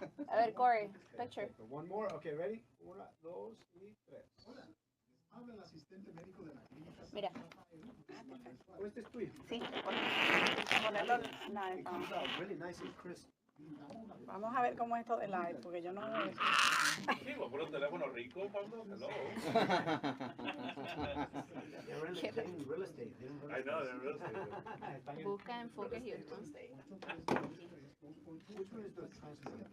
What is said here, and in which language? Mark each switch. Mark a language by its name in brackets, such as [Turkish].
[Spanish] A ver, Cory, picture. [English] One more, okay, ready? [Spanish] Una, dos, y tres. Mira. Oh, este es tuyo. Sí. Ponerlo live. [English] It comes out really nice and crisp. [Spanish] Vamos a ver cómo es esto de live, porque yo no veo eso. Sí, voy a poner un teléfono rico, Pablo. [English] Hello. They're in real estate. They don't I know, they're real estate. [Spanish] Busca enfoque Houston. [English] Which one is the translator?